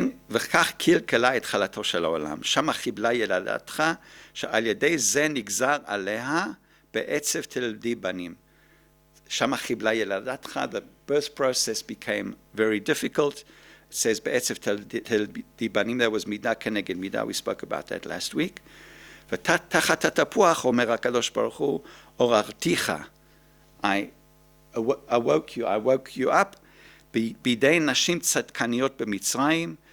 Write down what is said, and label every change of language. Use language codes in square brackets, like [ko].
[he] וכך קלקלה את חלתו של העולם. שמה חיבלה ילדתך, שעל ידי זה נגזר עליה בעצב תלדי בנים. [en] שמה חיבלה ילדתך, the birth process became very difficult. It says בעצב תלדי בנים, there was מידה כנגד מידה, we spoke about that last week. [he] ותחת התפוח אומר הקדוש ברוך הוא, עוררתיך. [en] I woke you up. בידי נשים צדקניות במצרים.